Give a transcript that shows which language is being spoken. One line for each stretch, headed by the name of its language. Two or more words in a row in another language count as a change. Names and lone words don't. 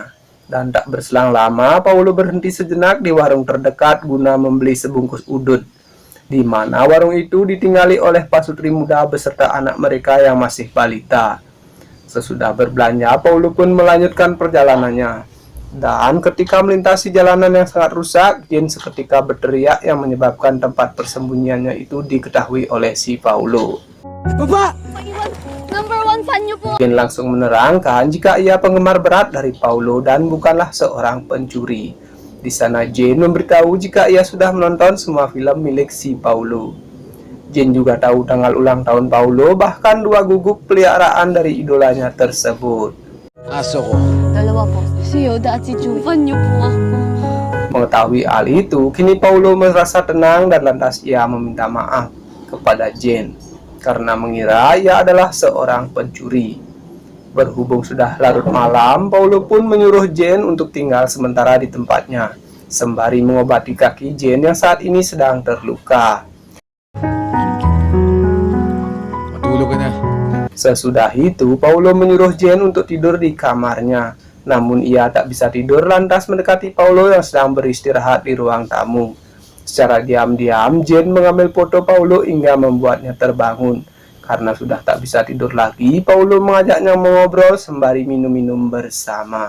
Indonesian: Dan tak berselang lama, Paulo berhenti sejenak di warung terdekat guna membeli sebungkus udut, di mana warung itu ditinggali oleh pasutri muda beserta anak mereka yang masih balita. Sesudah berbelanja, Paulo pun melanjutkan perjalanannya. Dan ketika melintasi jalanan yang sangat rusak, Jane seketika berteriak yang menyebabkan tempat persembunyiannya itu diketahui oleh si Paulo. Bapak!
English: Number one fan
Filipino: niyo po!
Indonesian: Jane langsung menerangkan jika ia penggemar berat dari Paulo dan bukanlah seorang pencuri. Di sana Jane memberitahu jika ia sudah menonton semua film milik si Paulo. Jane juga tahu tanggal ulang tahun Paulo, bahkan 2 guguk peliharaan dari idolanya tersebut.
Filipino: Aso ko. Dalawa po. Si Yoda at si Chu. Fan niyo po ako.
Indonesian: Mengetahui hal itu, kini Paulo merasa tenang dan lantas ia meminta maaf kepada Jane karena mengira ia adalah seorang pencuri. Berhubung sudah larut malam, Paulo pun menyuruh Jane untuk tinggal sementara di tempatnya, sembari mengobati kaki Jane yang saat ini sedang terluka.
Filipino: Matulog ka na.
Indonesian: Sesudah itu, Paulo menyuruh Jane untuk tidur di kamarnya. Namun ia tak bisa tidur lantas mendekati Paulo yang sedang beristirahat di ruang tamu. Secara diam-diam, Jane mengambil foto Paulo hingga membuatnya terbangun. Karena sudah tak bisa tidur lagi, Paulo mengajaknya mengobrol sembari minum-minum bersama.